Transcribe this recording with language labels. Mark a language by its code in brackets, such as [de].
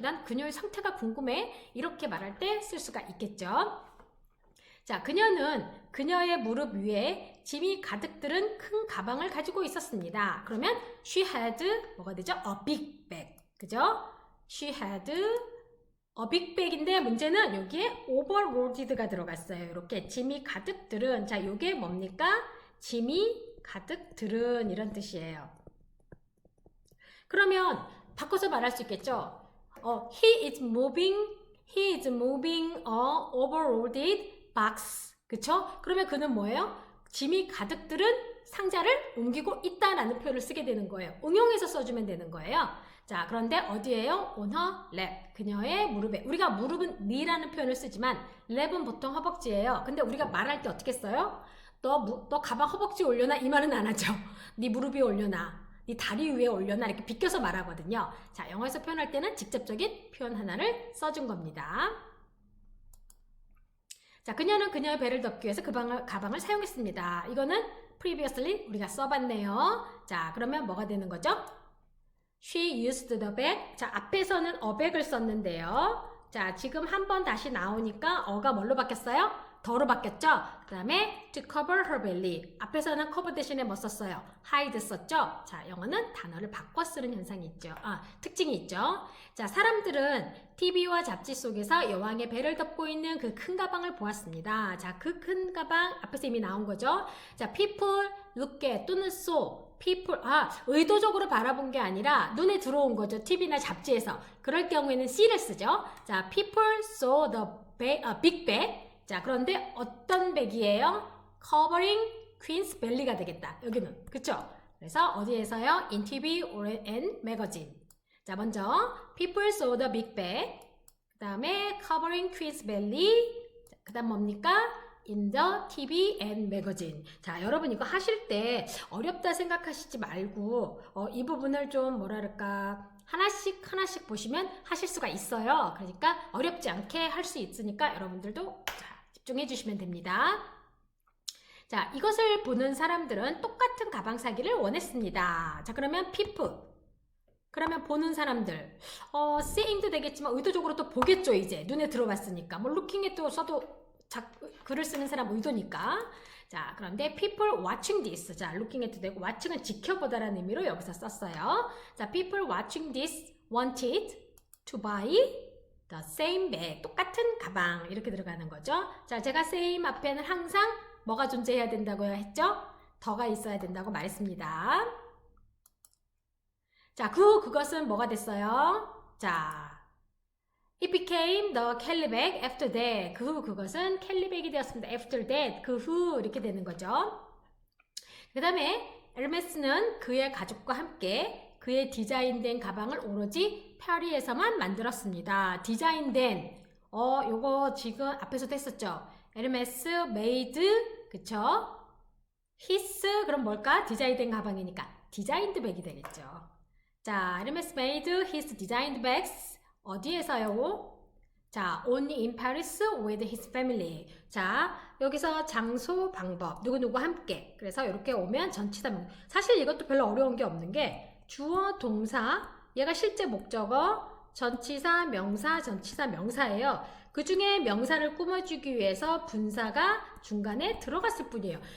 [ko] 난 그녀의 상태가 궁금해. 이렇게 말할 때 쓸 수가 있겠죠. 자, 그녀는 그녀의 무릎 위에 짐이 가득 들은 큰 가방을 가지고 있었습니다. 그러면 [en] she had [ko] 뭐가 되죠? [en] a big bag. [ko] 그죠? [en] she had a big bag인데 [ko] 문제는 여기에 [en] overloaded가 들어갔어요. [ko] 이렇게 짐이 가득 들은 자, 요게 뭡니까? 짐이 가득 들은 이런 뜻이에요. 그러면 바꿔서 말할 수 있겠죠? [en] He is moving a overloaded box. [ko] 그쵸? 그러면 그는 뭐예요? 짐이 가득 들은 상자를 옮기고 있다라는 표현을 쓰게 되는 거예요. 응용해서 써주면 되는 거예요. 자, 그런데 어디에요? [en] on her lap. [ko] 그녀의 무릎에. 우리가 무릎은 knee라는 표현을 쓰지만 랩은 보통 허벅지예요. 근데 우리가 말할 때 어떻게 써요? 너 가방 허벅지에 올려놔? 이 말은 안 하죠. 네 무릎 위에 올려놔. 네 다리 위에 올려놔. 이렇게 비껴서 말하거든요. 자, 영어에서 표현할 때는 직접적인 표현 하나를 써준 겁니다. 자, 그녀는 그녀의 배를 덮기 위해서 그 가방을 사용했습니다. 이거는 previously 우리가 써봤네요. 자, 그러면 뭐가 되는 거죠? [en] She used the bag. [ko] 자, 앞에서는 a bag을 썼는데요. 자, 지금 한 번 다시 나오니까 어가 뭘로 바뀌었어요? 더로 바뀌었죠? 그 다음에 [en] to cover her belly. [ko] 앞에서는 cover 대신에 뭐 썼어요? hide 썼죠? 자, 영어는 단어를 바꿔 쓰는 현상이 있죠. 특징이 있죠. 자, 사람들은 TV와 잡지 속에서 여왕의 배를 덮고 있는 그 큰 가방을 보았습니다. 자, 그 큰 가방 앞에서 이미 나온 거죠. [en] 자, people look at 또는 saw. [ko] people, 의도적으로 바라본 게 아니라 눈에 들어온 거죠. TV나 잡지에서. 그럴 경우에는 C를 쓰죠. [en] 자, people saw the big bag. [ko] 자, 그런데 어떤 백이에요? [en] covering Queen's belly가 되겠다. [ko] 여기는. 그쵸? 그래서 어디에서요? [en] in TV or in magazine. [ko] 자, 먼저 [en] people saw the big bag. [ko] 그 다음에 [en] covering Queen's belly. [ko] 그 다음 뭡니까? [en] in the TV and magazine. [ko] 자, 여러분 이거 하실 때 어렵다 생각하시지 말고 이 부분을 좀 뭐랄까 하나씩 보시면 하실 수가 있어요. 그러니까 어렵지 않게 할 수 있으니까 여러분들도 집중해 주시면 됩니다. 자, 이것을 보는 사람들은 똑같은 가방 사기를 원했습니다. 자, 그러면 people. 그러면 보는 사람들. seeing도 되겠지만 의도적으로 또 보겠죠, 이제. 눈에 들어봤으니까. 뭐 looking에 또 써도 글을 쓰는 사람 의도니까. [en] 자, 그런데 people watching this. [ko] 자, looking at도 되고 watching은 지켜보다라는 의미로 여기서 썼어요. 자, [en] people watching this wanted to buy the same bag. [ko] 똑같은 가방. 이렇게 들어가는 거죠. 자, 제가 same 앞에는 항상 뭐가 존재해야 된다고 했죠? 더가 있어야 된다고 말했습니다. 자, 그것은 뭐가 됐어요? [en] 자, it became the Kelly bag after that. [ko] 그것은 켈리 백이 되었습니다. [en] after that. [ko] 그 후 이렇게 되는 거죠. 그 다음에 에르메스는 그의 가족과 함께 그의 디자인된 가방을 오로지 파리에서만 만들었습니다. 디자인된 요거 지금 앞에서도 했었죠. 에르메스 메이드 그쵸? 히스 그럼 뭘까? 디자인된 가방이니까 디자인드 백이 되겠죠. 자, [en] 에르메스 메이드 히스 디자인드 백스 [ko] 어디에서요? [en] 자, only in Paris with his family. [ko] 자, 여기서 장소, 방법, 누구누구 함께. 그래서 이렇게 오면 전치사 명사. 사실 이것도 별로 어려운 게 없는 게 주어, 동사, 얘가 실제 목적어, 전치사, 명사, 전치사, 명사예요. 그 중에 명사를 꾸며주기 위해서 분사가 중간에 들어갔을 뿐이에요.